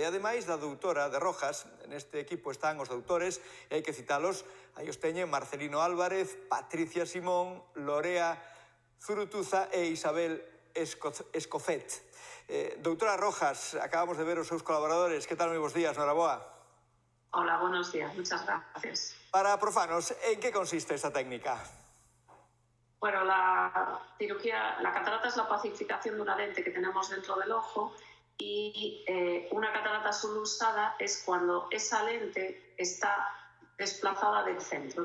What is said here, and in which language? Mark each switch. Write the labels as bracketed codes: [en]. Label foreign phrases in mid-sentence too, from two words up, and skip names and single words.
[gl] E ademais da doutora de Rojas, neste equipo están os doutores, e hai que citalos, aí os teñen Marcelino Álvarez, Patricia Simón, Lorea Zurutuza e Isabel Escofet. Doutora Rojas, acabamos de ver os seus colaboradores. Que tal? Moi bons días, noraboa. [es] Hola, buenos días, muchas gracias. [gl] Para profanos, en que consiste esta técnica? [es] Bueno, la catarata es la pacificación de una lente que tenemos dentro del ojo y una catarata sublusada es cuando esa lente está desplazada del centro.